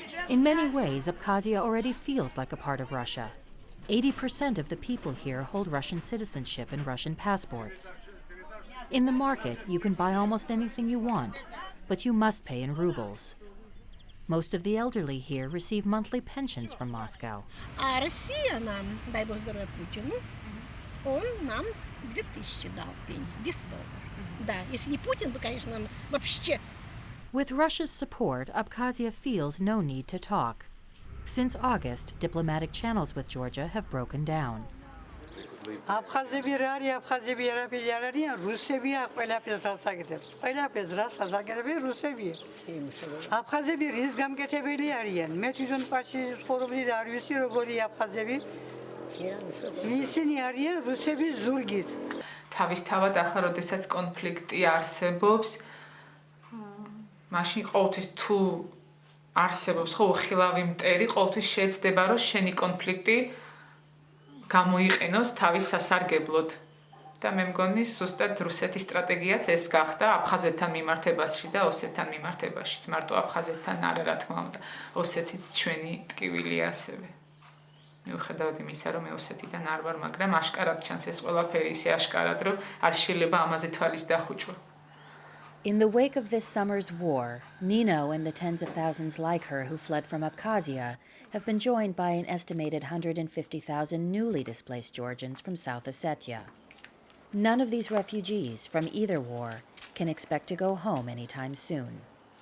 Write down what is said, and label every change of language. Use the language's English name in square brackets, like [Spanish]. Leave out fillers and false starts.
[English] In many ways, Abkhazia already feels like a part of Russia. 80% of the people here hold Russian citizenship and Russian passports. In the market, you can buy almost anything you want, but you must pay in rubles. Most of the elderly here receive monthly pensions from Moscow. [Russian] А Россия нам, дай Бог здоровья Путину, он нам 2000 дал пенсию, $200. Да, если не Путин, то, конечно, нам вообще. [English] With Russia's support, Abkhazia feels no need to talk. Since August, diplomatic channels with Georgia have broken down. [Georgian] აფხაზები რა არის, აფხაზები არაფერი არ არიან, რუსებია ყველაფერს ასაკეთებს. ყველაფერს რას ასაკეთებს რუსებია. აფხაზები რის გამკეთებელი არიან? მე თვითონ პარში ცხოვრობდი და არ ვიცი როგორი აფხაზები. ისინი არიან რუსების ზურგით. თავისთავად ახლა როდესაც კონფლიქტი არსებობს, მაშინ ყოველთვის თუ არსებობს ხო უხილავი მტერი, ყოველთვის შეეცდება რომ შენი კონფლიქტი გამოიყენოს თავის სასარგებლოდ. და მე მგონი ზუსტად რუსეთის სტრატეგიაც ეს გახდა აფხაზეთთან მიმართებაში და ოსეთთან მიმართებაშიც. მარტო აფხაზეთთან არა, რა თქმა უნდა, ოსეთიც ჩვენი ტკივილია ასევე. მიუხედავად იმისა, რომ მე ოსეთიდან არ ვარ, მაგრამ აშკარად ჩანს ეს ყველაფერი ისე აშკარად, რომ არ შეიძლება ამაზე თვალის დახუჭვა. [English] In the wake of this summer's war, Nino and the tens of thousands like her who fled from Abkhazia have been joined by an estimated 150,000 newly displaced Georgians from South Ossetia. None of these refugees from either war can expect to go home anytime soon.